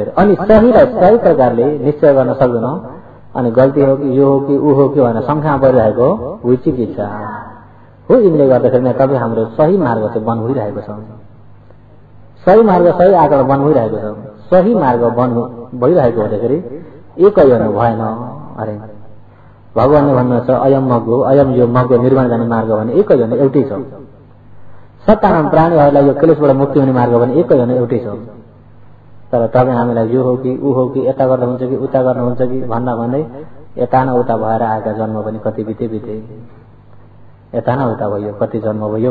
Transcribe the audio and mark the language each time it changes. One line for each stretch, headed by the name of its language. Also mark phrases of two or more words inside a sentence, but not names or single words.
Nepali: अनि सहीलाई सही प्रकारले निश्चय गर्न सक्दैन। अनि गल्ती हो कि यो हो कि ऊ हो कि भनेर शङ्का परिरहेको विचिकित्सा हो। यिनले गर्दाखेरि तपाईँ हाम्रो सही मार्ग चाहिँ बन्द भइरहेको छ। सही मार्ग सही आँकडा बन्द भइरहेको छ। सही मार्ग बन्द भइरहेको हुँदाखेरि एकै हुनु भएन। अरे भगवानले भन्नुहुन्छ
Pali: अयम मग्गो,
Nepali: अयम यो मग्गो निर्वाण जाने मार्ग भने एकै हुनु एउटै छ। सत्ताराम प्राणीहरूलाई यो क्लेशबाट मुक्ति हुने मार्ग भने एकै हुनु एउटै छ। तर तपाईँ हामीलाई यो हो कि ऊ हो कि यता गर्दा हुन्छ कि उता गर्दा हुन्छ कि भन्दा भन्दै यता न उता भएर आएका जन्म पनि कति बिते, यता न उता भयो, कति जन्म भयो।